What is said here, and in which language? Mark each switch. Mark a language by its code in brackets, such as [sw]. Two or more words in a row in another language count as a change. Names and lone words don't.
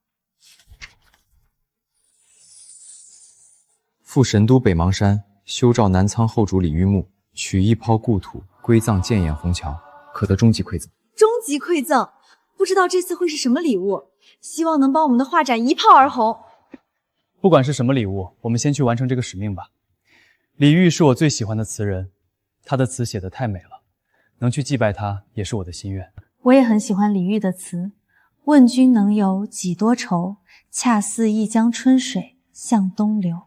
[zh] 赴神都北邙山，修造南倉後主李玉墓，取一拋故土，歸葬建巖紅牆，可得終極饋贈。終極饋贈，不知道這次會是什麼禮物，希望能幫我們的畫展一炮而紅。不管是什麼禮物，我們先去完成這個使命吧。李煜是我最喜歡的詞人，他的詞寫得太美了，能去祭拜他也是我的心願。我也很喜歡李煜的詞，問君能有幾多愁，恰似一江春水向東流。